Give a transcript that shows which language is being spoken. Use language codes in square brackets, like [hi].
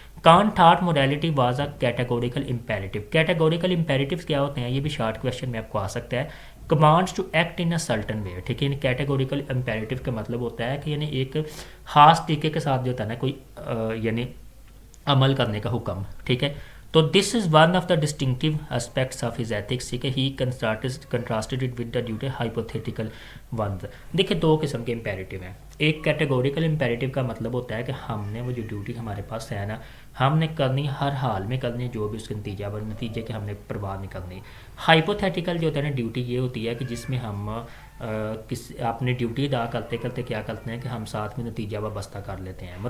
[en] Kant thought morality was a categorical imperative. Categorical imperatives [ur] کیا ہوتے ہیں, یہ بھی شارٹ کویشچن میں آپ کو آ سکتا ہے. [en] commands to act in a certain way, [ur] ٹھیک ہے. یعنی کیٹیگوریکل امپیریٹیو کا مطلب ہوتا ہے کہ یعنی ایک خاص طریقے کے ساتھ جو ہوتا ہے نا کوئی یعنی عمل کرنے کا حکم, ٹھیک ہے. [en] تو this is one of the distinctive aspects of his ethics, ٹھیک ہے. He contrasted it with the duty hypothetical ones. [ur] دیکھیں دو قسم کے امپیریٹیو ہیں. ایک کیٹیگوریکل امپیریٹیو کا مطلب ہوتا ہے کہ ہم نے وہ جو ڈیوٹی ہمارے پاس ہے نا ہم نے کرنی, ہر حال میں کرنی, جو بھی اس کے نتیجے کے ہم نے پرواہ نہیں کرنی. ہائپوتھیٹیکل جو ہوتا ہے نا ڈیوٹی, یہ ہوتی ہے کہ جس میں ہم اپنی ڈیوٹی ادا کرتے کرتے کیا کرتے ہیں کہ ہم ساتھ میں نتیجہ وابستہ کر لیتے ہیں.